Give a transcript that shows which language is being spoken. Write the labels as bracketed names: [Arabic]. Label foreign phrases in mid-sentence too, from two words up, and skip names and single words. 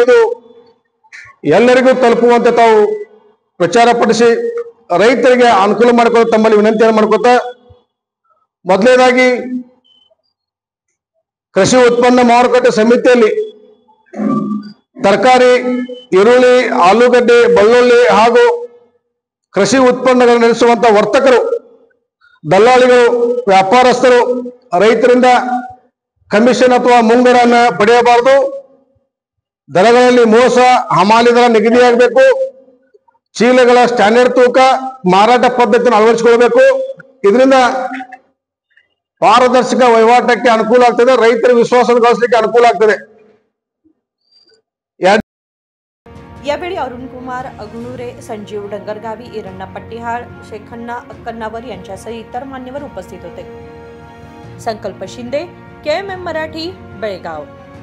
[Kannada] ಇದು ಎಲ್ಲರಿಗೂ ತಲುಪುವಂತೆ ತಾವು ಪ್ರಚಾರ ಪಡಿಸಿ ರೈತರಿಗೆ ಅನುಕೂಲ ಮಾಡಿಕೊಳ್ಳೋ ತಮ್ಮಲ್ಲಿ ವಿನಂತಿಯನ್ನು ಮಾಡ್ಕೋತಾ, ಮೊದಲನೇದಾಗಿ ಕೃಷಿ ಉತ್ಪನ್ನ ಮಾರುಕಟ್ಟೆ ಸಮಿತಿಯಲ್ಲಿ ತರಕಾರಿ, ಈರುಳ್ಳಿ, ಆಲೂಗಡ್ಡೆ, ಬೆಳ್ಳುಳ್ಳಿ ಹಾಗೂ ಕೃಷಿ ಉತ್ಪನ್ನಗಳನ್ನು ನಡೆಸುವಂತ ವರ್ತಕರು, ದಲ್ಲಾಳಿಗಳು, ವ್ಯಾಪಾರಸ್ಥರು ರೈತರಿಂದ ಕಮಿಷನ್ ಅಥವಾ ಮುಂಗಡನ್ನು ಪಡೆಯಬಾರದು। ದರಗಳಲ್ಲಿ ಮೋಸ, ಹಮಾಲಿ ದರ ನಿಗದಿಯಾಗಬೇಕು। ಚೀಲಗಳ ಸ್ಟ್ಯಾಂಡರ್ಡ್ ತೂಕ, ಮಾರಾಟ ಪದ್ಧತಿಯನ್ನು ಅಳವಡಿಸಿಕೊಳ್ಳಬೇಕು। ಇದರಿಂದ ಪಾರದರ್ಶಕ ವಹಿವಾಟಕ್ಕೆ ಅನುಕೂಲ ಆಗ್ತದೆ, ರೈತರ ವಿಶ್ವಾಸ ಗಳಿಸಲಿಕ್ಕೆ ಅನುಕೂಲ ಆಗ್ತದೆ. [Marathi] यावेळी अरुण कुमार अगणुरे, संजीव डंगरगावी, इरण्णा पट्टीहाळ, शेखण्णा अक्कन्नावर यांच्यासह इतर मान्यवर उपस्थित होते. संकल्प शिंदे, KMM मराठी, बेळगाव.